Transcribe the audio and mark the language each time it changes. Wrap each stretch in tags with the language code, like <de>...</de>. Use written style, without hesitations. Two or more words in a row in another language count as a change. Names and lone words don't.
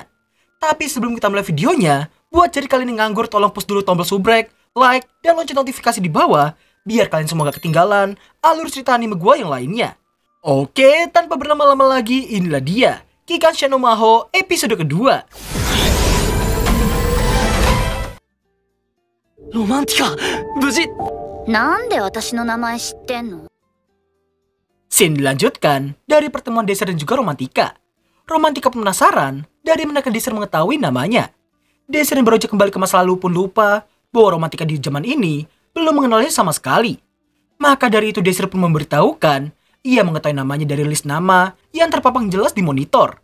<id>Tapi sebelum kita mulai videonya, buat jadi kalian yang nganggur, tolong push dulu tombol subrek, like, dan lonceng notifikasi di bawah, biar kalian semua gak ketinggalan alur cerita anime gua yang lainnya. Oke, tanpa berlama-lama lagi, inilah dia Kikansha no Maho episode kedua. Romantika, buji.</id> <ja>なんで私の名前知ってんの?</ja> <id>Scene dilanjutkan dari pertemuan Desir dan juga Romantika. Romantika pun penasaran dari manakah Desir mengetahui namanya. Desir yang berujuk kembali ke masa lalu pun lupa bahwa Romantika di zaman ini belum mengenalnya sama sekali. Maka dari itu Desir pun memberitahukan ia mengetahui namanya dari list nama yang terpapang jelas di monitor.</id>